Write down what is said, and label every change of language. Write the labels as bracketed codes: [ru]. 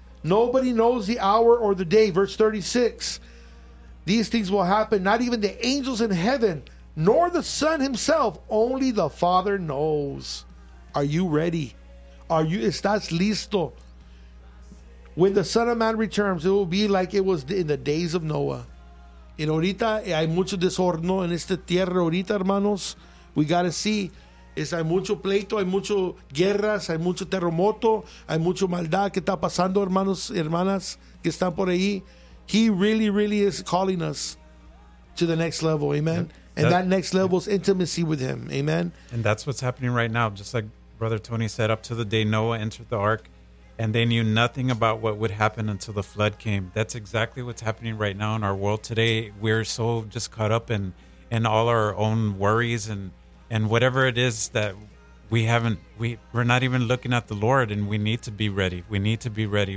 [en] Nobody knows the hour or the day. Verse 36, these things will happen. Not even the angels in heaven, nor the Son himself. Only the Father knows. Are you ready? Are you? [es] ¿Estás listo? [en] When the Son of Man returns, it will be like it was in the days of Noah. [es] Y ahorita hay mucho desorno en esta tierra ahorita, hermanos. [en] We got to see. [es] Hay mucho pleito, hay mucho guerras, hay mucho terremoto, hay mucho maldad que está pasando, hermanos, hermanas, que están por ahí. [en] He really, really is calling us to the next level. Amen. And that next level is intimacy with him. Amen. And that's what's happening right now. Just like Brother Tony said, up to the day Noah entered the ark, and they knew nothing about what would happen until the flood came. That's exactly what's happening right now in our world today. We're so just caught up in all our own worries and whatever it is that we're not even looking at the Lord, and we need to be ready. We need to be ready.